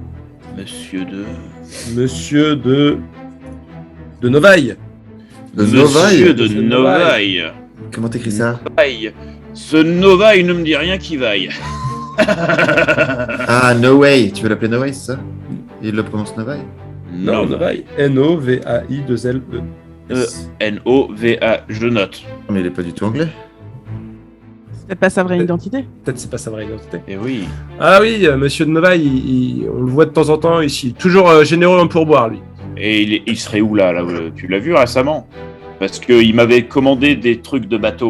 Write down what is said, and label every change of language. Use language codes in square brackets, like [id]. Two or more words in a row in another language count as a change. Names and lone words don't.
[fr] Monsieur de Novaille. De Monsieur Novaille. de Novaille. Comment t'écris ça? Novaille. Ce Novaille ne me dit rien qui vaille. Ah, No Way. Tu veux l'appeler No Way, c'est ça? Il le prononce Novaille? Non, Novaille. N-O-V-A-I-2-L-E. N-O-V-A. Je note. Mais il est pas du tout anglais. C'est peut-être pas sa vraie identité. Peut-être c'est pas sa vraie identité. Eh oui. Ah oui, monsieur de Novaille, on le voit de temps en temps ici. Toujours généreux en pourboire, lui. Et il serait où là tu l'as vu récemment? Parce qu'il m'avait commandé des trucs de bateau.